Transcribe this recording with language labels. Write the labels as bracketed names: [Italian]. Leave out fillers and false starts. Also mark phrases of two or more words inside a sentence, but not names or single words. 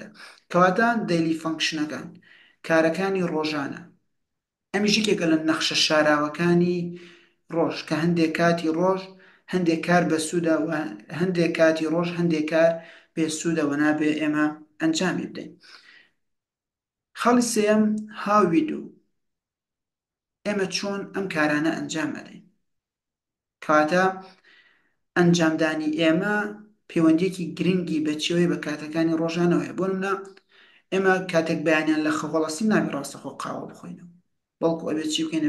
[Central Kurdish] کەواتە [English] daily functions, [Central Kurdish] کارەکانی ڕۆژانە، ئەمیش یەکێکە لە نەخشە شاراوەکانی ڕۆژ، کە هەندێک کاتی ڕۆژ هەندێک کار بەسوودە و هەندێک کاتی ڕۆژ هەندێک کار بێسوودە و نابێ ئێمە ئەنجامی بدەین. خەڵی سێیەم [English] how we do، [Central Kurdish] ئێمە چۆن ئەم کارانە ئەنجام ئەدەین. کەواتە ئەنجامدانی ئێمە پەیوەندیەکی گرنگی بەچێوەی بە کاتەکانی ڕۆژانەوەیە. بۆ نمونە ئێمە کاتێک بەیانیان لە خەوەڵەسی نابێ ڕاستەخۆ قاوە بخۆینەوە، بەڵکو ئەبێ چی بکەینە؟